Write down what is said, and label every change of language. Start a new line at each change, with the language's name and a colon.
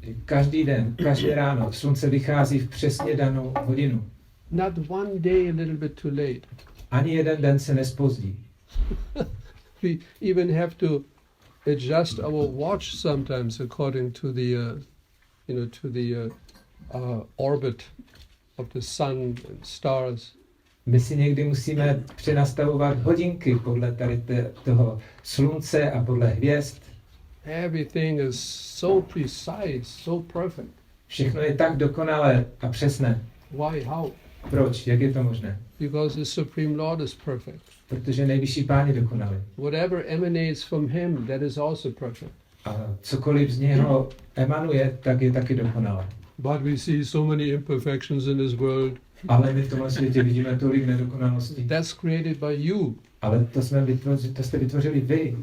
Czech: Každý den, každé ráno, slunce vychází v přesně danou hodinu.
English: Not one day a little bit too late.
Czech: Ani jeden den se nezpozdí.
English: We even have to adjust our watch sometimes according to the, orbit of the sun and stars.
Czech: My si někdy musíme přenastavovat hodinky podle tady toho slunce a podle hvězd.
English: Everything is so precise, so perfect.
Czech: Všechno je tak dokonalé a přesné.
English: Why? How?
Czech: Proč? Jak je to možné?
English: Because the Supreme Lord is perfect.
Czech: Protože nejvyšší Pán je dokonalý.
English: Whatever emanates from him, that is also perfect.
Czech: A cokoliv z něho emanuje, tak je taky dokonalé.
English: But we see so many imperfections in this world.
Czech: Ale my v tomhle světě vidíme tolik nedokonalostí.
English: That's created by you.
Czech: Ale to jste vytvořili vy.